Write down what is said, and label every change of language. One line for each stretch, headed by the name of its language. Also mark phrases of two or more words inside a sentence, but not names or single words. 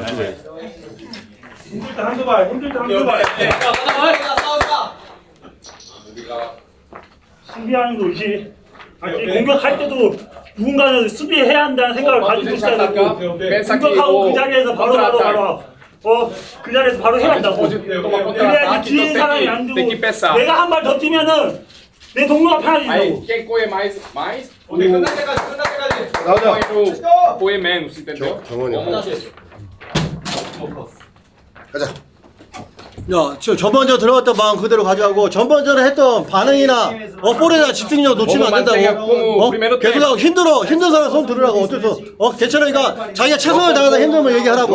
Korean: 힘들 때 한두 발 수비하는 거 의식. 공격할 때도 누군가는 수비해야 한다는 생각을 가지고 있어야 되고 공격하고 그 자리에서 바로 그 자리에서 바로 해야 한다고. 그래야지 뒤에 사람이 안 두고 내가 한 발 더 뛰면은 내 동료가 편해진다고.
Portuguese: Quem corre mais,
Korean: 끝날 때까지. 나오자.
Portuguese: corre menos, entendeu?
Korean: 가자. 야, 저번전 들어갔던 마음 그대로 가져가고 전번전에 했던 반응이나 볼에다 집중력 놓치면 안 된다고. 계속 힘든 사람 손 들으라고. 어쩔 수 괜찮으니까 자기가 최선을 다하다 힘들면 얘기하라고.